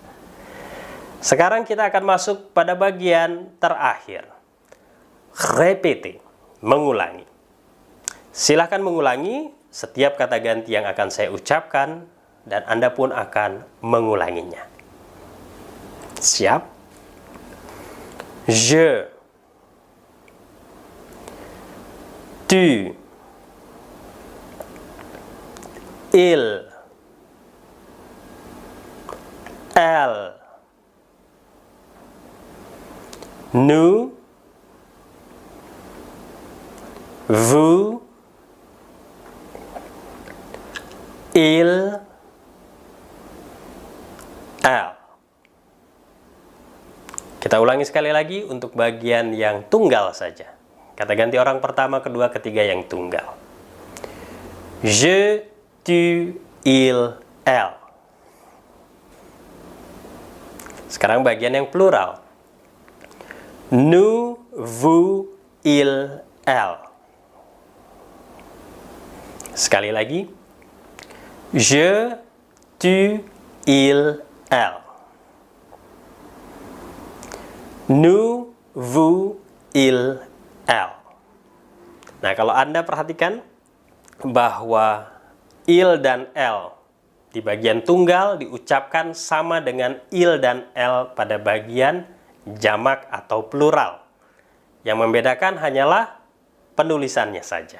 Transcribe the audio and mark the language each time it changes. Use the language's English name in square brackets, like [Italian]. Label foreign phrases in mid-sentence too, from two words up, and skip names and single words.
[Indonesian] Sekarang kita akan masuk pada bagian terakhir. Répéter, mengulangi. Silahkan mengulangi setiap kata ganti yang akan saya ucapkan dan Anda pun akan mengulanginya. Siap? [French] Je, tu, il, elle, nous, vous, il, elle. [Indonesian] Kita ulangi sekali lagi untuk bagian yang tunggal saja. Kata ganti orang pertama, kedua, ketiga yang tunggal. [French] Je, tu, il, elle. [Indonesian] Sekarang bagian yang plural. [French] Nous, vous, il, elle. [Indonesian] Sekali lagi. [French] Je, tu, il, elle. Nous, vous, il, elle. [Indonesian] Nah, kalau Anda perhatikan bahwa il dan elle di bagian tunggal diucapkan sama dengan il dan elle pada bagian jamak atau plural. Yang membedakan hanyalah penulisannya saja.